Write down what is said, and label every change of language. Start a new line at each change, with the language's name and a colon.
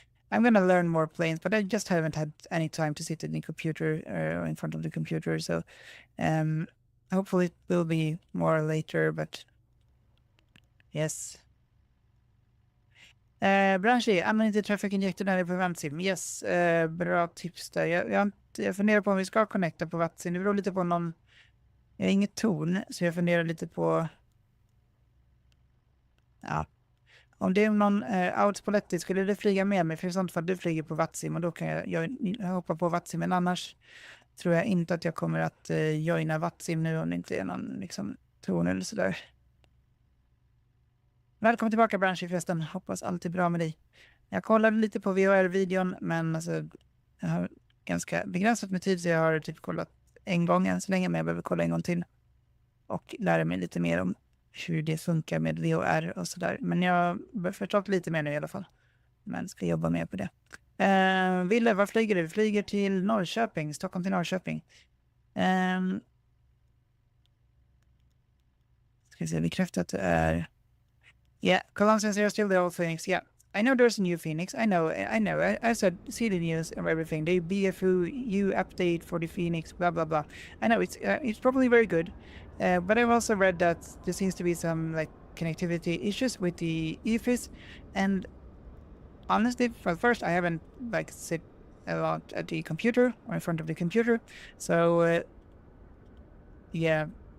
English: I'm gonna learn more planes, but I just haven't had any time to sit in the computer or in front of the computer. So hopefully it will be more later, but yes.
Swedish: Branchi, använd inte traffic injector när det är på VATSIM. Yes, bra tips där. Jag funderar på om vi ska connecta på VATSIM. Det beror lite på någon... Jag har inget torn, så jag funderar lite på... Ja. Om det är någon outspoletti, skulle det flyga med mig? För i sånt fall du flyger på VATSIM och då kan jag hoppa på VATSIM. Men annars tror jag inte att jag kommer att joina VATSIM nu om det inte är någon liksom torn eller sådär. Välkommen tillbaka Branchi förresten. Hoppas allt är bra med dig. Jag kollade lite på VHR-videon, men alltså, jag har ganska begränsat med tid så jag har typ kollat en gång än så länge, men jag behöver kolla en gång till och lära mig lite mer om hur det funkar med VHR och sådär. Men jag har förstått lite mer nu i alla fall. Men ska jobba mer på det. Ville, var flyger du? Vi flyger till Norrköping. Stockholm till Norrköping. Ska vi se, bekräfta att det är...
English: Yeah, Columbus says they're still the old Phoenix. Yeah, I know there's a new Phoenix. I know. I see the news and everything. The BFU update for the Phoenix, blah blah blah. I know it's probably very good, but I've also read that there seems to be some like connectivity issues with the EFIS, and honestly, for first, I haven't like sit a lot at the computer or in front of the computer, so yeah.